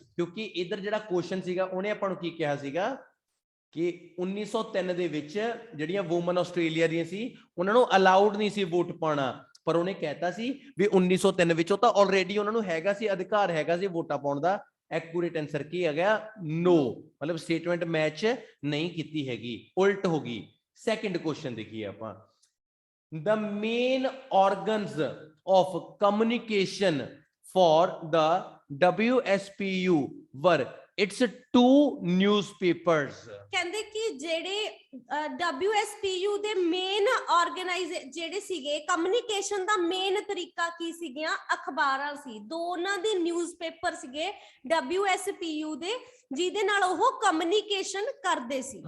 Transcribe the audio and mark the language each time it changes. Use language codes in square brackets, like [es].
[pa] ਕਿਉਂਕਿ ਇਧਰ ਜਿਹੜਾ ਕੁਐਸਚਨ ਸੀਗਾ ਉਹਨੇ ਆਪਾਂ ਨੂੰ ਕੀ ਕਿਹਾ ਸੀਗਾ ਕਿ 1903 ਦੇ ਵਿੱਚ ਜਿਹੜੀਆਂ ਵੂਮਨ ਆਸਟ੍ਰੇਲੀਆ ਦੀਆਂ ਸੀ ਉਹਨਾਂ ਨੂੰ ਅਲਾਉਡ ਨਹੀਂ ਸੀ ਵੋਟ ਪਾਉਣਾ, ਪਰ ਉਹਨੇ ਕਹਿਤਾ ਸੀ ਵੀ 1903 ਵਿੱਚ ਉਹ ਤਾਂ ਆਲਰੇਡੀ ਉਹਨਾਂ ਨੂੰ ਹੈਗਾ ਸੀ, ਅਧਿਕਾਰ ਹੈਗਾ ਸੀ ਵੋਟਾਂ ਪਾਉਣ ਦਾ। ਐਕੂਰੇਟ ਆਨਸਰ ਕੀ ਆ ਗਿਆ ਨੋ। ਮਤਲਬ ਸਟੇਟਮੈਂਟ ਮੈਚ ਨਹੀਂ ਕੀਤੀ ਹੈਗੀ, ਉਲਟ ਹੋ ਗਈ। ਸੈਕੰਡ ਕੁਐਸਚਨ ਦੇਖੀਏ ਆਪਾਂ। [en] The main organs of communication for the WSPU were its two newspapers. [pa] ਕਹਿੰਦੇ ਕਿ ਜਿਹੜੇ WSPU ਦੇ ਮੇਨ ਜਿਹੜੇ ਸੀਗੇ ਕਮਿਊਨੀਕੇਸ਼ਨ ਦਾ ਮੇਨ ਤਰੀਕਾ ਕੀ ਸੀਗੀਆਂ, ਅਖਬਾਰਾਂ ਸੀ। ਦੋਨਾਂ ਦੇ ਨਿਊਜ਼ਪੇਪਰ ਸੀਗੇ WSPU ਦੇ ਜਿਹਦੇ ਨਾਲ ਉਹ ਕਮਿਊਨੀਕੇਸ਼ਨ ਕਰਦੇ ਸੀ।